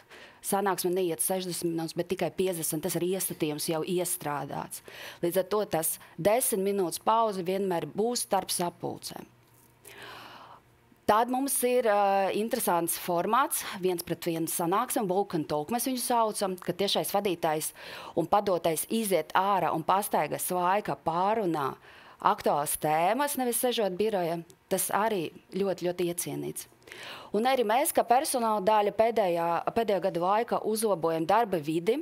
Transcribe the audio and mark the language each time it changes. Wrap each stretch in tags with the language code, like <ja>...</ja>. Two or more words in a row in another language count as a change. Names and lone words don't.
<lv>Sanāksme neiet 60 minūtes, bet tikai 50. Tas ir iestatījums jau iestrādāts. Līdz ar to tas 10 minūtes pauze vienmēr būs starp sapulcēm. Tad mums ir interesants formāts, 1-pret-1 sanāksme,</lv> <en>walk and talk</en> <lv>mēs viņu saucam, ka tiešais vadītājs un padotais iziet ārā un pastaigas laika pārunā aktuālas tēmas, nevis sežot biroja. Tas arī ļoti, ļoti iecienīts. Un arī mēs, kā personāla daļa pēdējā gada laikā uzlabojam darba vidi.</lv>